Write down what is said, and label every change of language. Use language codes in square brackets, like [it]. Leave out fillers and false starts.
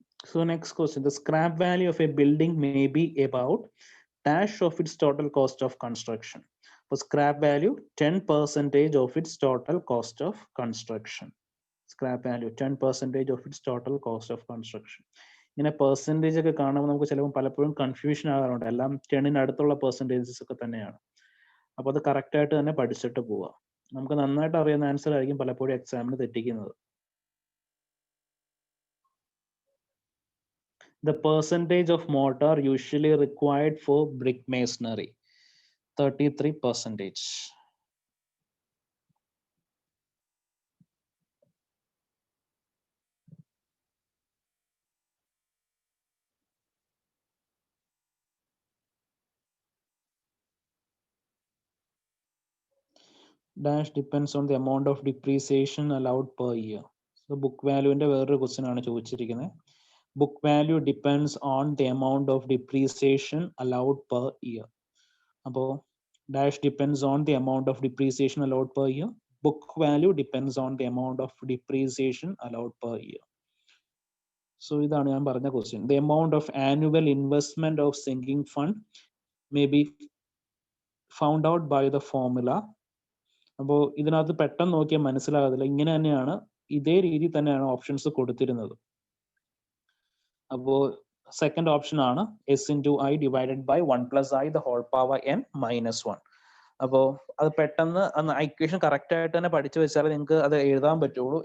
[en] So next question, the scrap value of a building may be about dash of its total cost of construction. For scrap value, 10% of its total cost of construction. Scrap value 10% of its total cost of construction. [ml] ഇങ്ങനെ percentage ഒക്കെ കാണുമ്പോൾ നമുക്ക് ചിലപ്പോൾ പലപ്പോഴും confusion ആകാറുണ്ട്. എല്ലാം 10-ന് അടുത്തുള്ള percentages ഒക്കെ തന്നെയാണ്. അപ്പോൾ അത് കറക്റ്റ് ആയിട്ട് തന്നെ പഠിച്ചിട്ട് പോവുക. നമുക്ക് നന്നായിട്ട് അറിയുന്ന ആൻസർ ആയിരിക്കും പലപ്പോഴും എക്സാമിന് തെറ്റിക്കുന്നത്. [en] The percentage of mortar usually required for brick masonry, 33%. dash depends on the amount of depreciation allowed per year. [ml] So book value ന്റെ വേറൊരു ക്വസ്റ്റ്യൻ ആണ് ചോദിച്ചിരിക്കുന്നത്. [en] Book value depends on the amount of depreciation allowed per year. അപ്പോൾ dash depends on the amount of depreciation allowed per year. Book value depends on the amount of depreciation allowed per year. [ml] So ഇതാണ് ഞാൻ പറഞ്ഞ question. [en] The amount of annual investment of sinking fund may be found out by the formula. [ml] അപ്പോൾ ഇതിനകത്ത് പെട്ടെന്ന് നോക്കിയാൽ മനസ്സിലാകത്തില്ല. ഇങ്ങനെ തന്നെയാണ്, ഇതേ രീതി തന്നെയാണ് ഓപ്ഷൻസ് കൊടുത്തിരുന്നത്. [en] അപ്പോൾ second option ആണ് S into I divided by 1 + i the whole power n - 1. [ml] അപ്പോൾ അത് പെട്ടെന്ന് ഇക്വേഷൻ കറക്റ്റ് ആയിട്ട് തന്നെ പഠിച്ചു വെച്ചാൽ നിങ്ങൾക്ക് അത് എഴുതാൻ പറ്റുള്ളൂ.